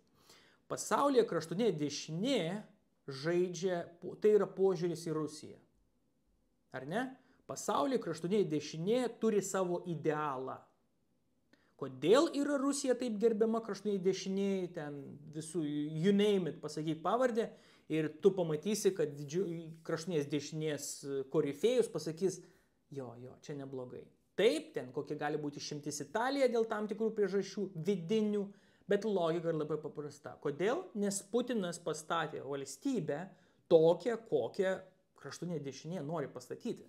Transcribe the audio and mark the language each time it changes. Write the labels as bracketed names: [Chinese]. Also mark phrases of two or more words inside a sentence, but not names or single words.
[Lithuanian] Pasaulyje kraštutinė dešinė žaidžia, tai yra požiūris į Rusiją. Ar ne? Pasaulyje kraštutinė dešinė turi savo idealą. Kodėl yra Rusija taip gerbiama kraštutiniai dešiniai, ten visų, [English] you name it, [Lithuanian] pasakyk pavardę, ir tu pamatysi, kad kraštutinės dešinės korifėjus pasakys, jo, čia neblogai. Taip, ten kokia gali būti išimtis Italija dėl tam tikrų priežasčių vidinių, bet logika yra labai paprasta. Kodėl? Nes Putinas pastatė valstybę tokią, kokią kraštutinė dešinė nori pastatyti.